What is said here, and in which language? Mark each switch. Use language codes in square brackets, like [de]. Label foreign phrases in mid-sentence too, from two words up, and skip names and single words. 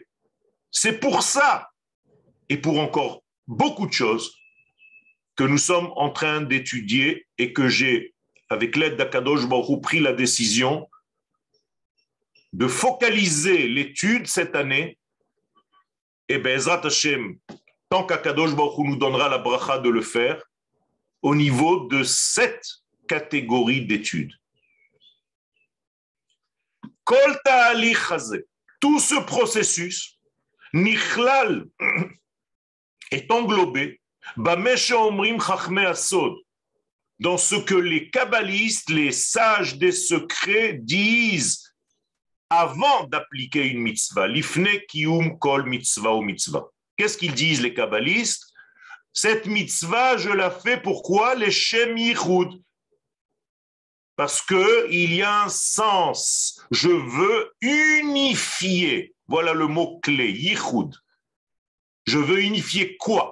[fr] C'est pour ça, et pour encore beaucoup de choses, que nous sommes en train d'étudier et que j'ai, avec l'aide d' [he] הקדוש ברוך הוא, [fr] pris la décision de focaliser l'étude cette année. Et [he] בעזרת השם, [fr] tant qu' [he] הקדוש ברוך הוא [fr] nous donnera la bracha de le faire, au niveau de 7 catégories d'études. [he] כל התהליך הזה, [fr] tout ce processus, nichlal, est englobé dans ce que les kabbalistes, les sages des secrets disent avant d'appliquer une mitzvah. [he] לפני קיום כל מצוה ומצוה. [fr] Qu'est-ce qu'ils disent les kabbalistes? Cette mitzvah, je la fais pourquoi? Les [he] שם ייחוד. [fr] Parce qu'il y a un sens. Je veux unifier. Voilà le mot-clé, yichud. Je veux unifier quoi?